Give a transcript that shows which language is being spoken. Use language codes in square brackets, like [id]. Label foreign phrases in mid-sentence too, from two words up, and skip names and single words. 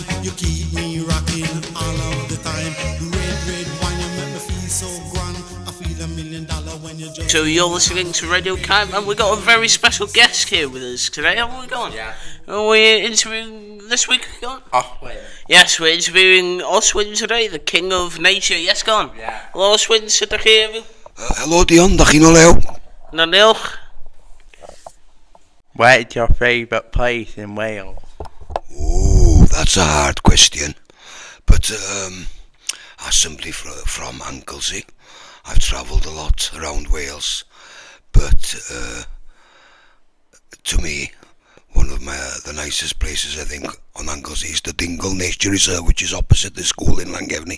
[en] You keep me rocking all of the time. Red, red wine, you make me feel so grand. I feel $1 million when you just. So you're listening to Radio Camp, and we've got a very special guest here with us today, haven't we, Gone? Yeah. Are we interviewing this week, Gone? Oswin. Yes, we're interviewing Oswin today, the king of nature. Yes, Gone? Yeah. Hello, [cy] Oswin, sut ydych chi heddiw? Helo Dion, da chi'n o lew? Na diolch. [en] Where's your favourite place in Wales? Ooh, that's a hard question. But I'm simply from Anglesey. I've travelled a lot around Wales. But to me, one of the nicest places I think on Anglesey is the Dingle Nature Reserve, which is opposite the school in Llangefni.